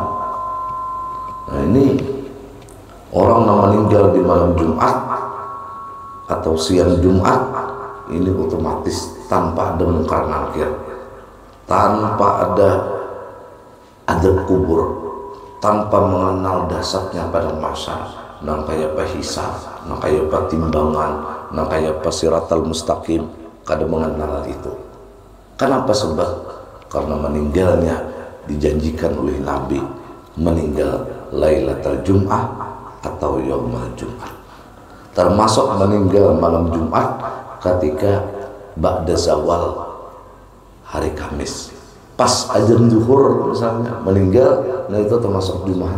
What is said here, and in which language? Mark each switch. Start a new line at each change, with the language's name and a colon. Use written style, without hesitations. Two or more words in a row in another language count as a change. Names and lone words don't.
Indonesian: Nah, ini orang yang meninggal di malam Jumat atau siang Jumat, ini otomatis tanpa ada mungkar nakir, tanpa ada adab kubur, tanpa mengenal dasarnya pada mahsyar,
Banjar: nang kaya hisab, nang kaya timbangan, nang kaya
Arabic: siratal mustaqim,
Banjar: kada mengenal itu.
Indonesian: Kenapa? Sebab karena meninggalnya dijanjikan oleh Nabi meninggal
Arabic: Lailatul Jum'ah
Indonesian: atau
Arabic: Yaumul Jum'ah,
Indonesian: termasuk meninggal malam Jumat ketika
Arabic: ba'da zawal
Indonesian: hari Kamis, pas azan zuhur misalnya meninggal, nah itu termasuk Jumat.